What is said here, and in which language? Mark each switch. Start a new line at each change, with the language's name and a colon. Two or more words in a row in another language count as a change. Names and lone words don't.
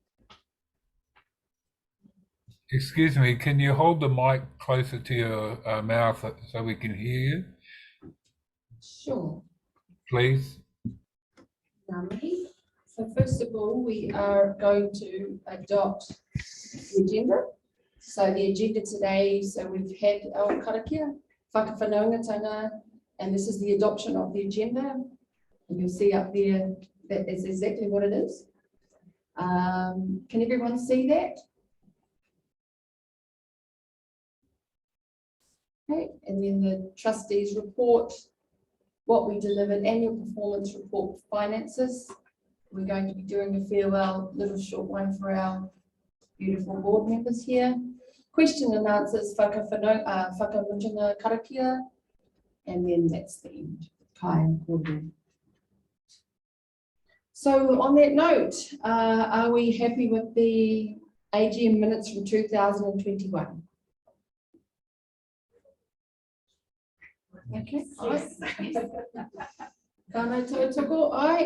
English: Excuse me, can you hold the mic closer to your mouth so we can hear you? Sure. Please. Nami. So first of all, we are going to adopt the agenda. So the agenda today, so we've had our
Māori: karakia, whakawhanaungatanga,
English: and this is the adoption of the agenda. And you'll see up there that is exactly what it is. Can everyone see that? Okay, and then the trustees report, what we delivered, annual performance report, finances. We're going to be doing a farewell, little short one for our beautiful board members here. Question and answers,
Māori: whakawhanaungatanga karakia,
English: and then that's the end. Kai and Cordu. So on that note, are we happy with the AGM minutes from 2021? Okay, aye.